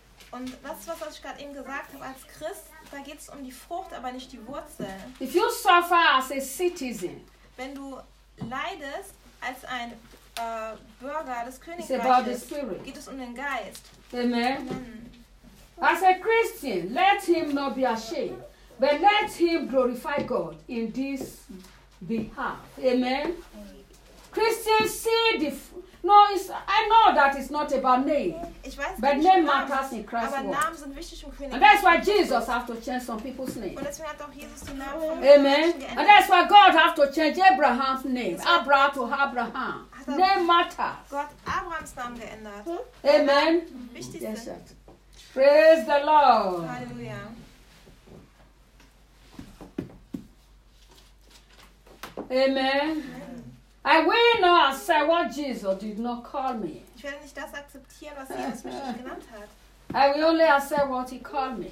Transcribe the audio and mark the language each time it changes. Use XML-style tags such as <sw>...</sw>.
<de>Und das, was ich gerade eben gesagt habe, als Christ, da geht es um die Frucht, aber nicht die Wurzel.</de> <en>If you suffer as a citizen,</en> <de>wenn du leidest als ein Bürger des Königreiches,</de> <en>it's about the spirit.</en> <de>Geht es um den Geist. Amen.</de> <en>As a Christian, let him not be ashamed, but let him glorify God in this behalf. Amen. Christians see the I know that it's not about name.</en> <de>Ich weiß,</de> <en>but name matters in Christ.</en> <de>Aber Namen sind wichtig im Königreich.</de> <en>And that's why Jesus has to change some people's name.</en> <de>Und deswegen hat auch Jesus den Namen von Amen.</de> <en>And that's why God has to change Abraham's name. Abra to Abraham. Name matters.</en> <de>Gott Abrahams Namen geändert. Hm? Amen. Wichtig</de> <en>yes, praise the Lord. Hallelujah. Amen. Amen. I will not accept what Jesus did not call me.</en> <de>Ich werde nicht das akzeptieren, was Jesus mich genannt hat.</de> <en>I will only accept what he called me.</en>